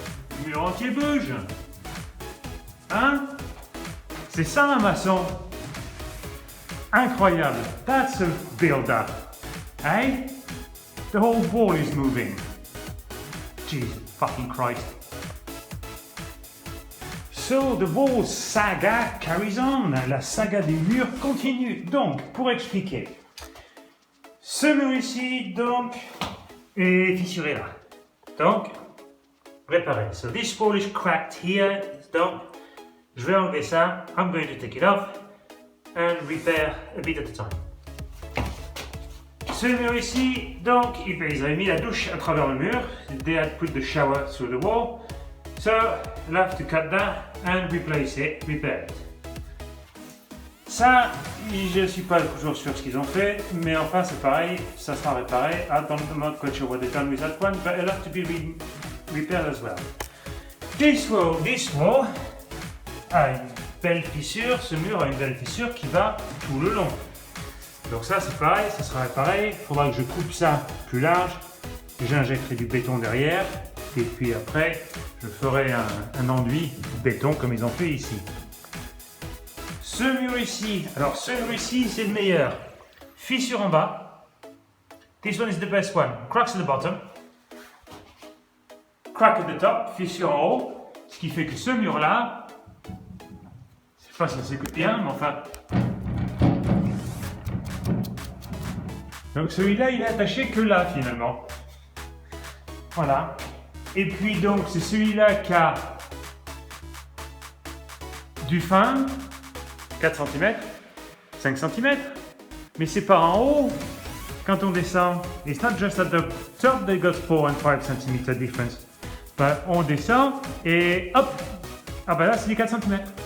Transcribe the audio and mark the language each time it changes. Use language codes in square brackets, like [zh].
[fr] Le mur entier bouge. Hein? C'est ça un maçon. Incroyable. [en] That's a builder. Hey? The whole wall is moving. Jesus fucking Christ. So the wall saga carries on. [fr] La saga des murs continue. Donc, pour expliquer. Ce mur ici, donc, est fissuré là. Donc, réparer. [en] So this wall is cracked here. [fr] Donc, je vais enlever ça. [en] I'm going to take it off and repair a bit at a time. [fr] Ce mur ici, donc, ils avaient mis la douche à travers le mur. [en] They had put the shower through the wall. So, I'll have to cut that and replace it, repair it. [fr] Ça, je ne suis pas toujours sûr ce qu'ils ont fait, mais enfin c'est pareil, ça sera réparé. [en] I don't not quite sure what they've done with that one, but it'll have to be repaired as well. This wall [fr] a une belle fissure, ce mur a une belle fissure qui va tout le long. Donc ça c'est pareil, ça sera réparé. Il faudra que je coupe ça plus large, j'injecterai du béton derrière, et puis après je ferai un enduit béton comme ils ont fait ici. Ce mur ici, alors ce mur ici c'est le meilleur. Fissure en bas. [en] This one is the best one. Cracks at the bottom. Crack at the top, [fr] fissure en haut. Ce qui fait que ce mur là, je sais pas si ça s'écoute bien, mais enfin. Donc celui-là il est attaché que là finalement. Voilà. Et puis donc c'est celui-là qui a du fin. 4 cm, 5 cm, mais c'est pas en haut quand on descend. [en] It's not just at the top they got 4 and 5 cm difference. [fr] But on descend et hop, ah ben là c'est du 4 cm.